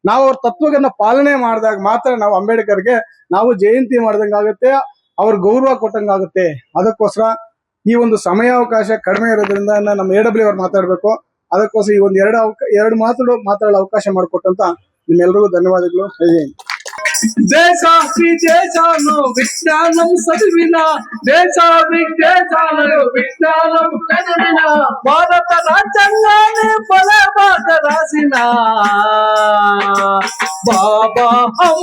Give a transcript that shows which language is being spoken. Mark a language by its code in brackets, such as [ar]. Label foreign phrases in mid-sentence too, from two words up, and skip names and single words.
[kn] ನಾವು ಅವ್ರ ತತ್ವಗಳನ್ನ ಪಾಲನೆ ಮಾಡಿದಾಗ ಮಾತ್ರ ನಾವು ಅಂಬೇಡ್ಕರ್ಗೆ ನಾವು ಜಯಂತಿ ಮಾಡ್ದಂಗಾಗುತ್ತೆ, ಅವ್ರ ಗೌರವ ಕೊಟ್ಟಂಗಾಗುತ್ತೆ. ಅದಕ್ಕೋಸ್ಕರ ಈ ಒಂದು ಸಮಯಾವಕಾಶ ಕಡಿಮೆ ಇರೋದ್ರಿಂದ ನಮ್ಮ AW ಅವ್ರು ಮಾತಾಡ್ಬೇಕು. ಅದಕ್ಕೋಸ್ಕರ ಈ ಒಂದು ಎರಡು ಮಾತಾಡಲು ಅವಕಾಶ ಮಾಡಿಕೊಟ್ಟಂತ ನಿಮ್ಮೆಲ್ಲರಿಗೂ ಧನ್ಯವಾದಗಳು. [te] దేశ విదేశాలు విజ్ఞానం చదివిన దేశ విదేశాలు విజ్ఞానం చదివిన భారత రాజ్యాంగాన్ని బలబాట రాసిన బాబా